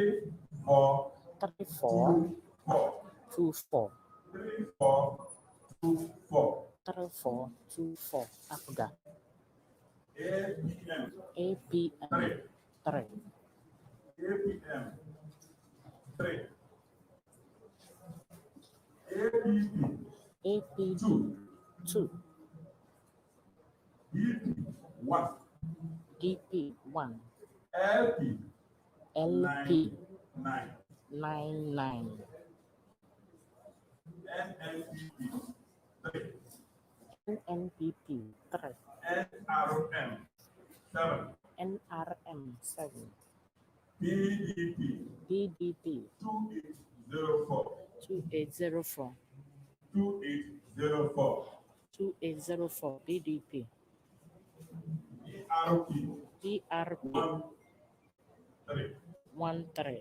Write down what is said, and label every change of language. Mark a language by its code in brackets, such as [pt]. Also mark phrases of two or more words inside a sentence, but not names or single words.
[en] 3424. 3424. 3424. 3424 APGA. APM. APM 3. APM 3. APP APP 2. BP 1. DP 1. LP LP 9. 99. NNPP 3. NNPP 3. NRM 7. NRM 7. PDP PDP 2804. 2804. 2804. 2804 PDP. ERP PRP 13.